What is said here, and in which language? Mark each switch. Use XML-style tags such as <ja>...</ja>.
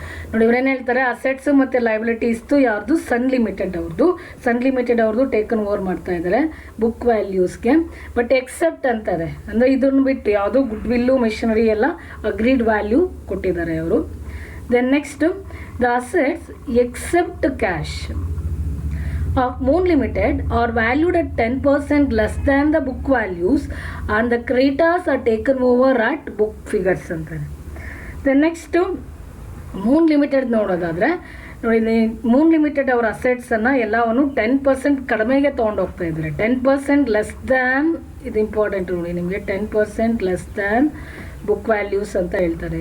<kn>ನೋಡಿ, ಇವರೇನು ಹೇಳ್ತಾರೆ, ಅಸೆಟ್ಸು ಮತ್ತು ಲಯಬಿಲಿಟೀಸ್ದು ಯಾರ್ದು ಸನ್ ಲಿಮಿಟೆಡ್ ಅವ್ರದ್ದು ಟೇಕನ್ ಓವರ್ ಮಾಡ್ತಾ ಇದ್ದಾರೆ ಬುಕ್ ವ್ಯಾಲ್ಯೂಸ್ಗೆ.</kn> <en>but except</en> <kn>ಅಂತಾರೆ, ಅಂದರೆ ಇದನ್ನು ಬಿಟ್ಟು ಯಾವುದು ಗುಡ್ ವಿಲ್ಲು ಮಿಷನರಿ ಎಲ್ಲ ಅಗ್ರೀಡ್ ವ್ಯಾಲ್ಯೂ ಕೊಟ್ಟಿದ್ದಾರೆ ಅವರು.</kn> <en>then next the assets except cash of Moon Limited are valued at 10% less than the book values and the creditors are taken over at book figures</en> <kn>ಅಂತಾರೆ.</kn> <en>Then next</en> <kn>Moon limited ನೋಡೋದಾದರೆ ನೋಡಿ, Moon limited ಅವರ ಅಸೆಟ್ಸನ್ನು ಎಲ್ಲವನ್ನು 10% ಕಡಿಮೆಗೆ ತೊಗೊಂಡೋಗ್ತಾ ಇದ್ದಾರೆ.</kn> <en>10% less than,</en> <kn>ಇದು important ನೋಡಿ ನಿಮಗೆ,</kn> <en>10% less than book values</en> <kn>ಅಂತ ಹೇಳ್ತಾರೆ.</kn>